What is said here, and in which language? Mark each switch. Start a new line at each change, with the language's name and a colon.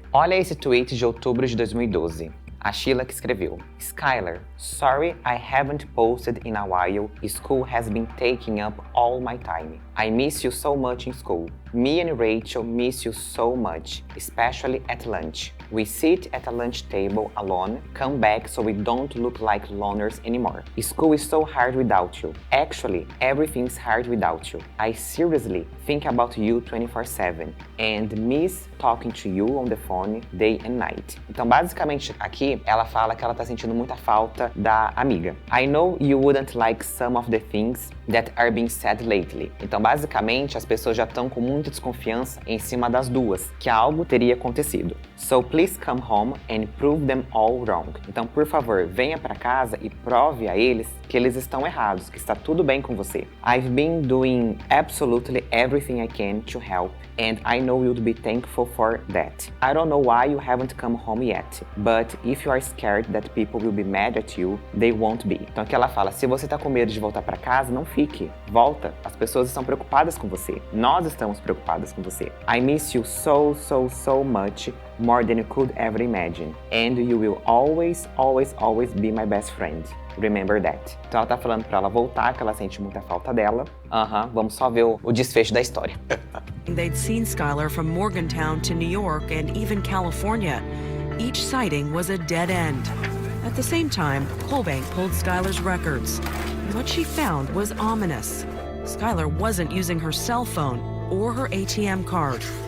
Portuguese: Olha esse tweet de outubro de 2012. A Sheila que escreveu:
English: Skylar, sorry I haven't posted in a while. School has been taking up all my time. I miss you so much in school. Me and Rachel miss you so much, especially at lunch. We sit at a lunch table alone, come back so we don't look like loners anymore. School is so hard without you. Actually, everything's hard without you. I seriously think about you 24/7 and miss talking to you on the phone day and night.
Portuguese: Então, basicamente, aqui, ela fala que ela tá sentindo muita falta da amiga.
English: I know you wouldn't like some of the things that are being said lately.
Portuguese: Então, basicamente, as pessoas já estão com muita desconfiança em cima das duas, que algo teria acontecido.
English: So please come home and prove them all wrong.
Portuguese: Então, por favor, venha para casa e prove a eles que eles estão errados, que está tudo bem com você.
English: I've been doing absolutely everything I can to help, and I know you'd be thankful for that. I don't know why you haven't come home yet, but if you are scared that people will be mad at you, they won't be.
Portuguese: Então aqui ela fala, se você tá com medo de voltar para casa, não fique. Volta. As pessoas estão preocupadas com você. Nós estamos preocupadas com você.
English: I miss you so, so, so much, more than you could ever imagine. And you will always, always, always be my best friend. Remember that.
Portuguese: Então ela tá falando pra ela voltar, que ela sente muita falta dela. Vamos só ver o desfecho da história.
English: They'd seen Skylar from Morgantown to New York and even California. Each sighting was a dead end. At the same time, Colbank pulled Skylar's records. What she found was ominous. Skylar wasn't using her cell phone or her ATM card.